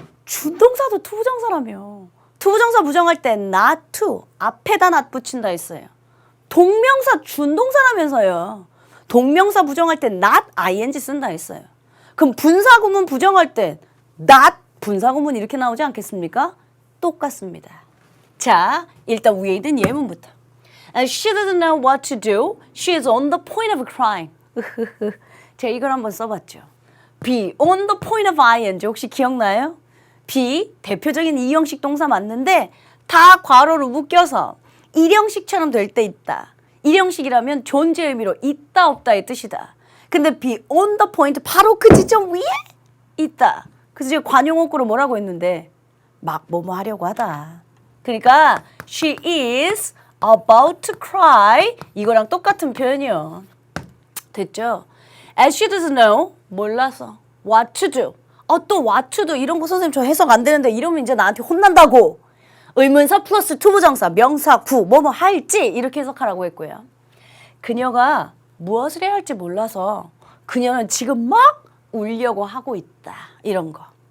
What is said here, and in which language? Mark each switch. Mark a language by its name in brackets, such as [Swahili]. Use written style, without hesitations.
[Korean] 준동사도 투부정사라며. 투부정사 부정할 때 not to 앞에다 not 붙인다 했어요. 동명사 준동사라면서요. 동명사 부정할 때 not ing 쓴다 했어요. 그럼 분사구문 부정할 때 not 분사구문 이렇게 나오지 않겠습니까? 똑같습니다. 자, 일단 위에 있는 예문부터. [English] And she doesn't know what to do. She is on the point of crying. [Korean] 제가 이걸 한번 써봤죠. [English] be on the point of ing [Korean] 혹시 기억나요? be 대표적인 이형식 동사 맞는데 다 괄호로 묶여서 일형식처럼 될 때 있다. 일형식이라면 존재 의미로 있다 없다의 뜻이다. 근데 be on the point 바로 그 지점 위에 있다. 그래서 지금 관용어구로 뭐라고 했는데 막 뭐뭐 하려고 하다. 그러니까 [English] she is about to cry [Korean] 이거랑 똑같은 표현이요. 됐죠? [English] As she doesn't know [Korean] 몰라서 [English] what to do. [Korean] 또 [English] what to do [Korean] 이런 거 선생님 저 해석 안 되는데 이러면 이제 나한테 혼난다고. 의문사 플러스 투부정사 명사 구 뭐뭐 할지 이렇게 해석하라고 했고요. 그녀가 무엇을 해야 할지 몰라서 그녀는 지금 막 울려고 하고 있다. 이런 거.